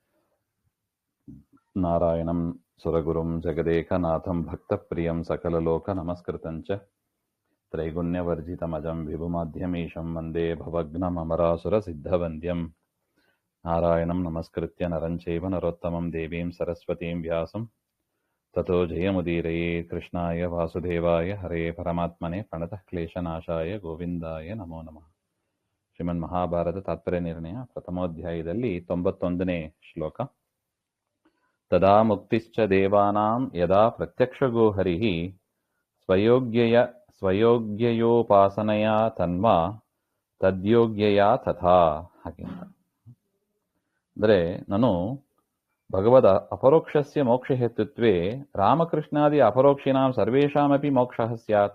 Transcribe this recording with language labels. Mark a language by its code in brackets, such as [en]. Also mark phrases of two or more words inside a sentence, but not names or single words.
[sa] नारायणं सुरगुरुं जगदेकनाथं भक्तप्रियं सकललोकनमस्कृतं च त्रैगुण्यवर्जितमजं विभुमाध्यमीशं वन्दे भवघ्नममरासुरसिद्धवन्द्यम्। नारायणं नमस्कृत्य नरं चैव नरोत्तमं देवीं सरस्वतीं व्यासं ततो जयमुदीरये। कृष्णाय वासुदेवाय हरे परमात्मने प्रणतः क्लेशनाशाय ಗೋವಿಂದಾಯ ನಮೋ ನಮಃ. [kn] ಶ್ರೀಮನ್ ಮಹಾಭಾರತ ತಾತ್ಪರ್ಯ ನಿರ್ಣಯ ಪ್ರಥಮೋಧ್ಯಾಯದಲ್ಲಿ 91ನೇ ಶ್ಲೋಕ. [sa] ತದಾ ಮುಕ್ತಿಶ್ಚ ದೇವಾನಾಂ ಯದಾ ಪ್ರತ್ಯಕ್ಷಗೋ ಹರಿಃ ಸ್ವಯೋಗ್ಯಯೋಪಾಸನಯಾ ತನ್ವಾ ತದ್ಯೋಗ್ಯಯಾ ತಥಾ. [kn] ಹಾಗೆ ಅಂದರೆ ನಾನು [sa] ಭಗವದ ಅಪರೋಕ್ಷಸ್ಯ ಮೋಕ್ಷ ಹೇತುತ್ವೇ ರಾಮಕೃಷ್ಣಾದಿ ಅಪರೋಕ್ಷಿಣಾಂ ಸರ್ವೇಷಾಮಪಿ ಮೋಕ್ಷಃ ಸ್ಯಾತ್.